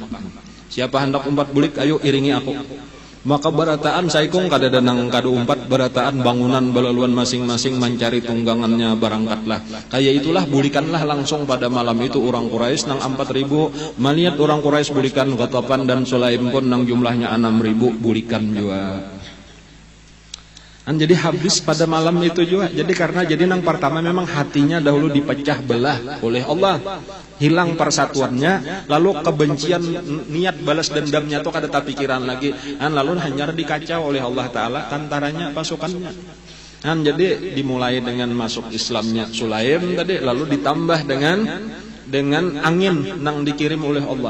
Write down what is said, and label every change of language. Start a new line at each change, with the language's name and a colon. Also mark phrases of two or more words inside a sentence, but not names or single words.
Banjar: Siapa hendak umpat bulik, ayo iringi aku. Maka berataan saikung kada nang kada umpat berataan bangunan belaluan masing-masing mencari tunggangannya berangkatlah. Kayak itulah bulikanlah langsung pada malam itu orang Quraisy nang 4.000 melihat orang Quraisy bulikan Ghatafan dan Sulaim pun nang jumlahnya 6.000 bulikan juga. Jadi habis pada malam itu juga. Jadi karena nang pertama memang hatinya dahulu dipecah belah oleh Allah, hilang persatuannya, lalu kebencian niat balas dendamnya itu kada pikiran lagi, lalu hanya dikacau oleh Allah Taala antaranya pasukannya. Jadi dimulai dengan masuk Islamnya Sulaim tadi, lalu ditambah dengan angin nang dikirim oleh Allah.